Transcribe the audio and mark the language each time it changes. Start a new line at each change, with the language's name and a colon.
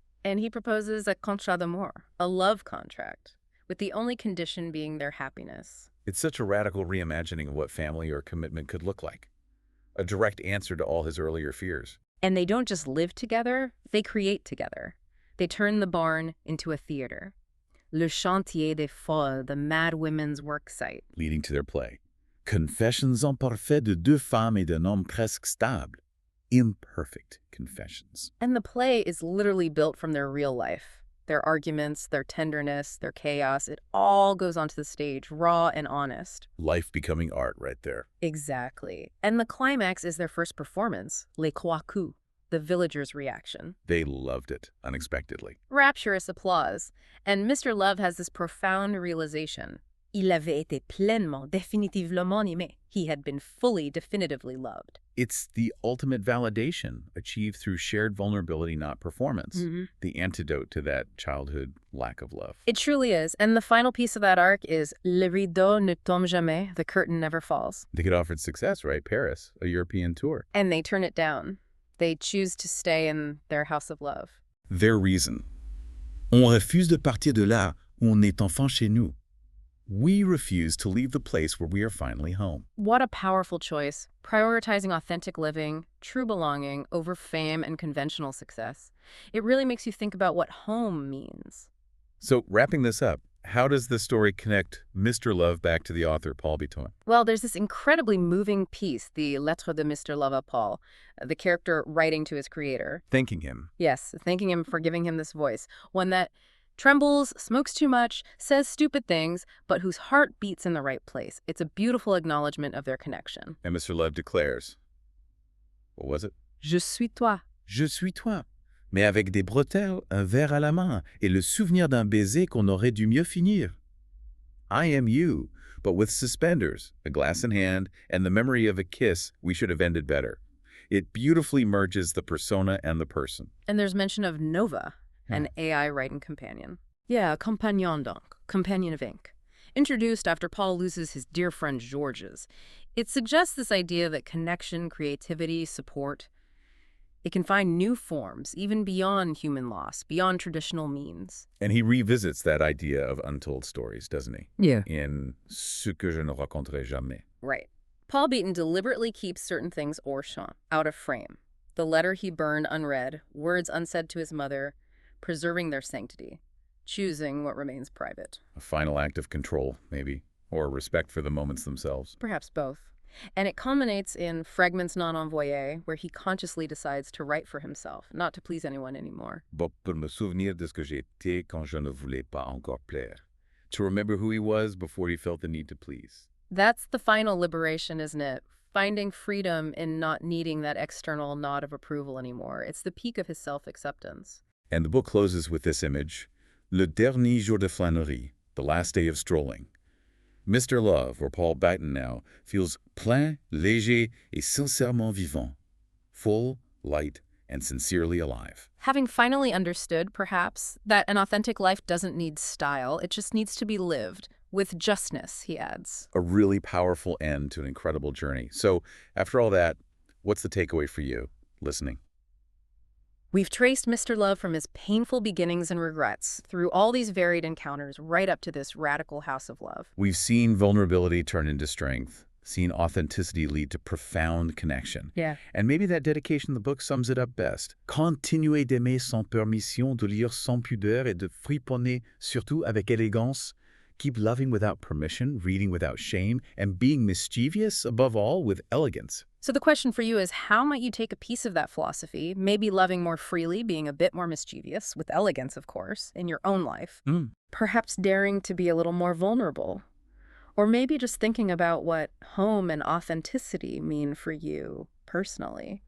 English: And he proposes a contrat d'amour, a love contract, with the only condition being their happiness. It's such a radical reimagining of what family or commitment could look like. A direct answer to all his earlier fears. And they don't just live together, they create together. They turn the barn into a theater. Le Chantier des Folles, the mad women's work site. Leading to their play.
French: Confessions imparfaites de deux femmes et d'un homme presque stable.
English: Imperfect confessions. And the play is literally built from their real life. Their arguments, their tenderness, their chaos, it all goes onto the stage, raw and honest. Life becoming art right there. Exactly. And the climax is their first performance, Les Trois Coups, the villagers' reaction. They loved it, unexpectedly. Rapturous applause. And Mr. Love has this profound realization.
French: Il avait été pleinement, définitivement aimé.
English: He had been fully, definitively loved. It's the ultimate validation achieved through shared vulnerability, not performance. The antidote to that childhood lack of love. It truly is. And the final piece of that arc is Le rideau ne tombe jamais, the curtain never falls. They get offered success, right? Paris, a European tour. And they turn it down. They choose to stay in their House of Love. Their reason.
French: On refuse de partir de là où on est enfin chez nous.
English: We refuse to leave the place where we are finally home. What a powerful choice, prioritizing authentic living, true belonging, over fame and conventional success. It really makes you think about what home means. So, wrapping this up, how does the story connect Mr. Love back to the author, Paul Biton? Well, there's this incredibly moving piece, the Lettre de Mr. Love à Paul, the character writing to his creator. Thanking him. Yes, thanking him for giving him this voice, one that trembles, smokes too much, says stupid things, but whose heart beats in the right place. It's a beautiful acknowledgement of their connection. And Mr. Love declares, what was it?
French: Je suis toi. Je suis toi, mais avec des bretelles, un verre à la main, et le souvenir d'un baiser qu'on aurait dû mieux finir.
English: I am you, but with suspenders, a glass in hand, and the memory of a kiss we should have ended better. It beautifully merges the persona and the person. And there's mention of Nova, an AI writing companion. Yeah, compagnon donc, companion of ink. Introduced after Paul loses his dear friend Georges. It suggests this idea that connection, creativity, support, it can find new forms, even beyond human loss, beyond traditional means. And he revisits that idea of untold stories, doesn't he? Yeah. In Ce que je ne raconterai jamais. Right. Paul Biton deliberately keeps certain things hors champ, out of frame. The letter he burned unread, words unsaid to his mother, preserving their sanctity, choosing what remains private. A final act of control, maybe, or respect for the moments themselves. Perhaps both. And it culminates in Fragments non envoyés, where he consciously decides to write for himself, not to please anyone anymore.
French: But pour me souvenir de ce que j'étais quand je ne voulais pas encore plaire.
English: To remember who he was before he felt the need to please. That's the final liberation, isn't it? Finding freedom in not needing that external nod of approval anymore. It's the peak of his self-acceptance. And the book closes with this image. Le dernier jour de flânerie, the last day of strolling. Mr. Love, or Paul Biton now, feels
French: plein, léger, et sincèrement vivant.
English: Full, light, and sincerely alive. Having finally understood, perhaps, that an authentic life doesn't need style, it just needs to be lived. With justness, he adds. A really powerful end to an incredible journey. So, after all that, what's the takeaway for you, listening? We've traced Mr. Love from his painful beginnings and regrets through all these varied encounters right up to this radical house of love. We've seen vulnerability turn into strength, seen authenticity lead to profound connection. Yeah. And maybe that dedication in the book sums it up best.
French: Continuez d'aimer sans permission, de lire sans pudeur et de friponner surtout avec élégance.
English: Keep loving without permission, reading without shame, and being mischievous, above all, with elegance. So the question for you is, how might you take a piece of that philosophy, maybe loving more freely, being a bit more mischievous, with elegance, of course, in your own life, perhaps daring to be a little more vulnerable, or maybe just thinking about what home and authenticity mean for you personally?